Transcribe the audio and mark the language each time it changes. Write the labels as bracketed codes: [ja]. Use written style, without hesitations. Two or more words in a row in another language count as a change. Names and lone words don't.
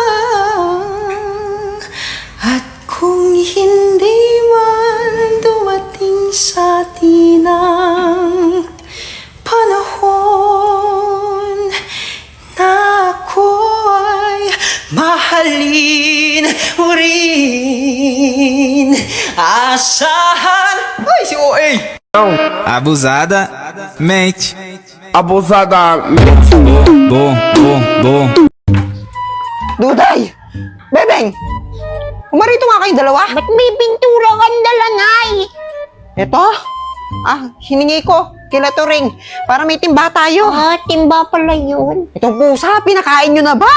[tl] At kung hindi man dumating sa atin ang panahon na ako ay mahalin mo rin, asahan. Ay, si OA! Abusada, mente. Abusadamente. Bom, bom, bom. Duday! Bebeng! Umarito nga kayong dalawa. Ba't may bintura kang dala, Nay? Eto? Hiningi ko kila Turing para may timba tayo. Ah, timba pala yun. Itong pusa, pinakain nyo na ba?